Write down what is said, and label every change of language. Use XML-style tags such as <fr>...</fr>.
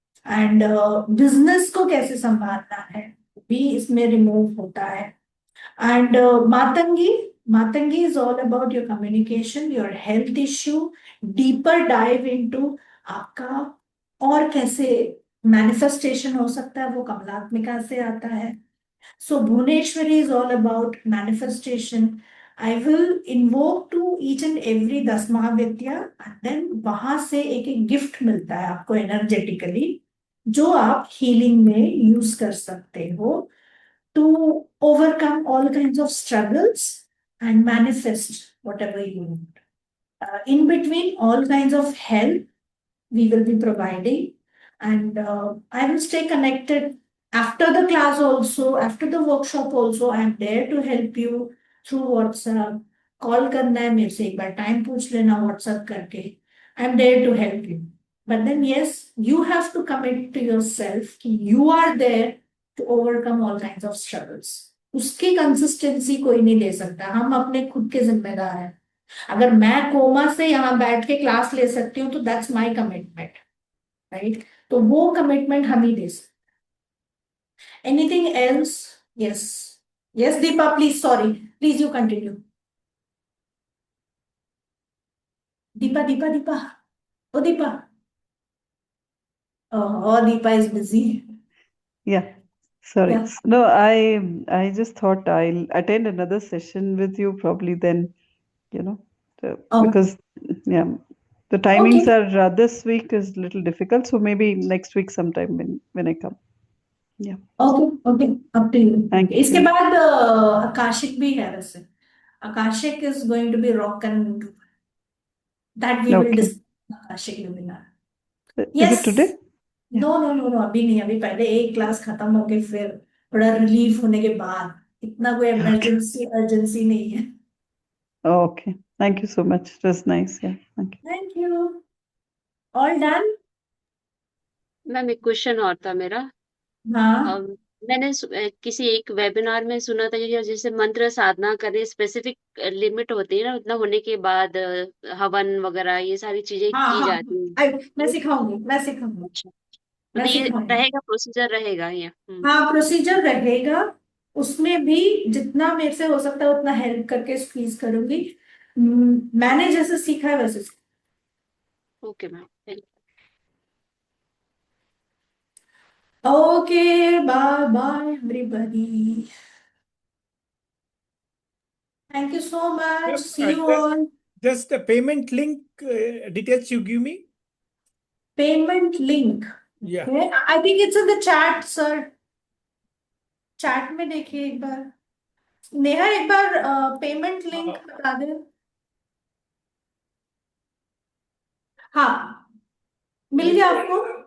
<hi>And business को कैसे संभालना है भी इसमें रिमूव होता है। And Matangi</hi> <en>is all about your communication, your health issue, deeper dive into</en> <hi>आपका और कैसे मैनिफेस्टेशन हो सकता है, वो कमलात्मिका से आता है।</hi> <en>So Bhuvaneshwari is all about manifestation. I will invoke to each and every 10 Mahavidya, and then</en> <hi>वहां से एक एक गिफ्ट मिलता है आपको एनर्जेटिकली, जो आप हीलिंग में यूज कर सकते हो</hi> <en>to overcome all kinds of struggles and manifest whatever you want. In between, all kinds of help we will be providing, and I will stay connected after the class also, after the workshop also. I am there to help you through WhatsApp.</en> <hi>Call करना है मेरे से, एक बार time पूछ लेना WhatsApp करके।</hi> <en>I am there to help you. But then yes, you have to commit to yourself कि you are there to overcome all kinds of struggles.</en> <hi>उसकी कंसिस्टेंसी कोई नहीं दे सकता, हम अपने खुद के जिम्मेदार हैं। अगर मैं कोमा से यहाँ बैठ के क्लास ले सकती हूँ तो</hi> <en>That's my commitment, right?</en> <hi>तो वो कमिटमेंट हम ही दे सकते।</hi> <en>Anything else? Yes yes Deepa, please, sorry, please you continue. Deepa Deepa Deepa, oh Deepa, oh Deepa is busy. Yeah. Sorry. Yeah. No, I just thought I'll attend another session with you probably then, because yeah, the timings are this week is a little difficult, so maybe next week sometime when I come. Yeah. Okay, up to you. Thank you.</en> <hi>इसके बाद Akashic भी है वैसे।</hi> <en>Akashic is going to be rock and that we will discuss Akashic webinar. Is it today?</en> <hi>No अभी नहीं, अभी पहले एक क्लास खत्म होके फिर थोड़ा रिलीफ होने के बाद, इतना कोई अर्जेंसी नहीं है।</hi> <en>Okay. Thank you so much. It was nice. Yeah. Thank you. All done?</en> <hi>Ma'am एक क्वेश्चन और था मेरा। हाँ। मैंने किसी एक वेबिनार में सुना था कि जैसे मंत्र साधना करने स्पेसिफिक लिमिट होती है ना, उतना होने के बाद हवन वगैरह ये सारी चीजें की जाती हैं। मैं सिखाऊंगी। तो ये रहेगा, प्रोसीजर रहेगा ये? हाँ, प्रोसीजर रहेगा। उसमें भी जितना मेरे से हो सकता है उतना हेल्प करके स्क्वीज करूंगी। मैंने जैसे सीखा है वैसे</hi> <en>Okay ma'am, thank okay bye bye everybody thank you so much see you all Just the payment link details you give me. Payment link Yeah. I think it's in the chat sir</en> <hi>chat में देखिए एक बार नेहा एक बार payment link बता दे हाँ मिल गया आपको</hi>